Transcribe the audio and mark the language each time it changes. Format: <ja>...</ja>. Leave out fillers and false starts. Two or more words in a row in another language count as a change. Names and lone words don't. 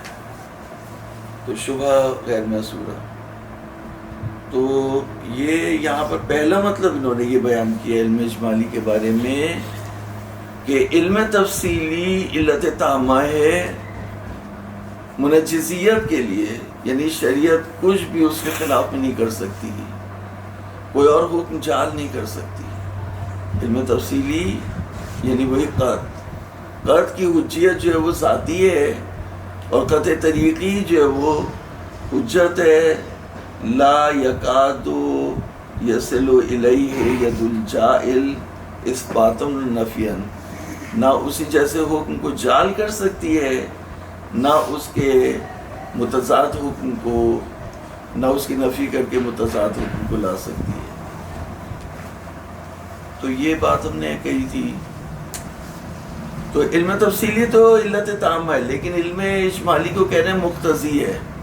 <ur>تو شبہ غیر محصورہ، تو یہ یہاں پر پہلا مطلب انہوں نے یہ بیان کیا علم اجمالی کے بارے میں کہ علم تفصیلی علت تامہ ہے منجزیت کے لیے، یعنی شریعت کچھ بھی اس کے خلاف میں نہیں کر سکتی، کوئی اور حکم جعل نہیں کر سکتی. علم تفصیلی یعنی وہی قطع کی حجیت جو ہے وہ ذاتی ہے، اور قطع طریقی جو ہے وہ حجت ہے.</ur> <ar>لا یکاد یصل الیہ ید الجائل اثباتا نفیا،</ar> <ur>نہ اسی جیسے حکم کو جعل کر سکتی ہے، نہ اس کے متضاد حکم کو، نہ اس کی نفی کر کے متضاد حکم کو لا سکتی ہے. تو یہ بات ہم نے کہی تھی. تو علم تفصیلی تو علت تام ہے، لیکن علم اجمالی کو کہنے مقتضی ہے.</ur>